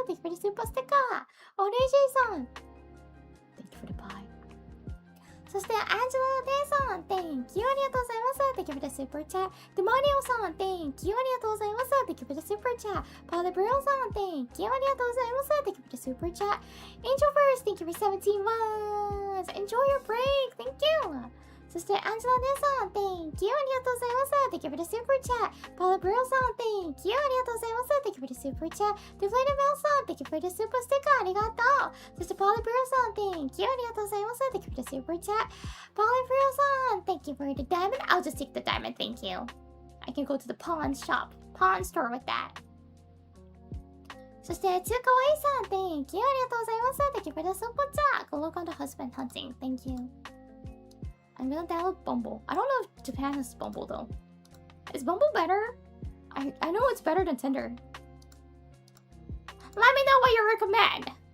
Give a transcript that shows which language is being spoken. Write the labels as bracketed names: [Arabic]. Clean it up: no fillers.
[English] Thank you for the super sticker. Old AJ さんThank you for the pie. [Japanese] そして、アンジェラ・デイさん、 [English] Thank you. [Japanese] ありがとうございます。 [English] Thank you for the super chat. デマリオさん、Thank you. [Japanese] ありがとうございます。 [English] Thank you for the super chat. [Japanese] パウダブローさん、 [English] Thank you. [Japanese] ありがとうございます。 [English] Thank you for the super chat. Angel First, thank you for 17 months. Enjoy your break. Thank you. そして、アンジェラ・デイさん、Thank you. [Japanese] ありがとうございます。 [English] Thank you for the super chat. [Japanese] パウダブローさん、 [English] Thank you. [Japanese] ありがとうございます。 [English] Thank you for the super chat. デフレイド・メルさん、Thank you for the super sticker. [Japanese] ありがとう。そして、パウダブローさん、 [English] Thank you. [Japanese] ありがとうございます。 [English] Thank you for the super chat. パウダブローさん、Thank you for the diamond. I'll just take the diamond. Thank you. I can go to the pawn shop, pawn store with that. そして、つかわいさん、 Thank you. ありがとうございます。 Thank you for the super chat. Go look on the husband hunting. Thank you. I'm gonna download Bumble. I don't know if Japan has Bumble though. Is Bumble better? I know it's better than Tinder. Let me know what you recommend.